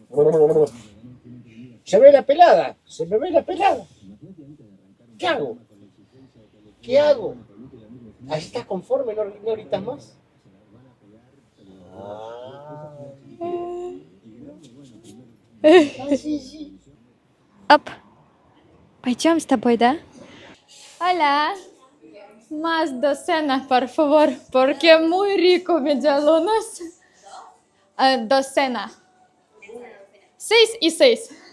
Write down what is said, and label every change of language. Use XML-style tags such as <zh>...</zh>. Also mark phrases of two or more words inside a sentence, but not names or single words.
<es>Se me ve la pelada. ¿Qué hago? ¿Qué hago? ¿Así estás conforme? ¿No gritas más? Sí.</es> <ru>Оп. Пойдем с тобой, да?</ru> <es>Hola. Más docena, por favor, porque muy rico medialunas. Docena. 6 y 6.</es>